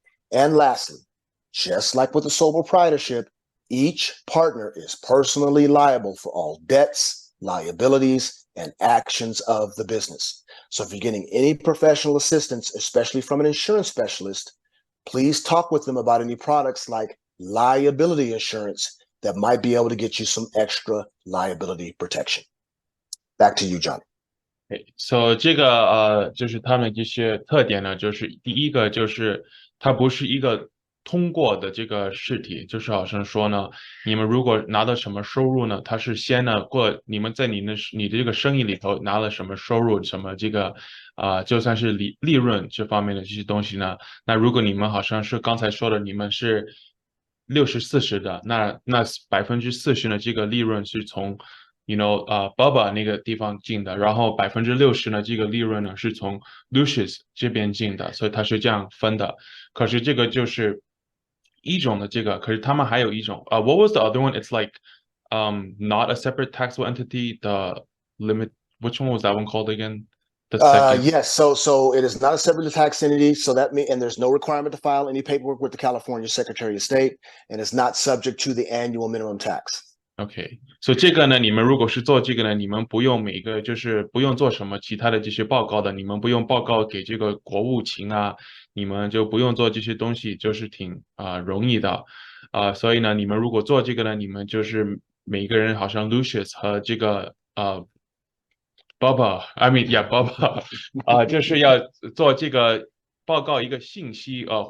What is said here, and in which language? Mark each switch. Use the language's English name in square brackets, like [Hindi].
[English] And lastly, just like with a sole proprietorship, each partner is personally liable for all debts, liabilities, and actions of the business. So if you're getting any professional assistance, especially from an insurance specialist, please talk with them about any products like liability insurance that might be able to get you some extra liability protection. Back to you, Johnny. [Chinese] So 这个就是他们这些特点呢，就是第一个就是它不是一个通过的这个试题，就是好像说呢，你们如果拿到什么收入呢，它是先呢你们在你的这个生意里头拿了什么收入，什么这个就算是利润这方面的这些东西呢，那如果你们好像是刚才说的，你们是 60-40的，那40%呢，这个利润是从Baba 那个地方进的，然后60%呢，这个利润呢是从 Lucius 这边进的，所以它是这样分的。可是这个就是一种的这个，可是他们还有一种 [English] what was the other one? It's like not a separate taxable entity. The limit, which one was that one called again? The second. Yes, so it is not a separately taxed entity. So that means, and there's no requirement to file any paperwork with the California Secretary of State, and it's not subject to the annual minimum tax. [Chinese] OK，所以这个呢，你们如果是做这个呢，你们不用就是不用做什么其他的这些报告的，你们不用报告给这个国务卿啊，你们就不用做这些东西，就是挺容易的所以呢，你们如果做这个呢，你们就是每个人好像 Lucius 和这个Baba， [English] I mean [Chinese] Baba 就是要做这个报告一个信息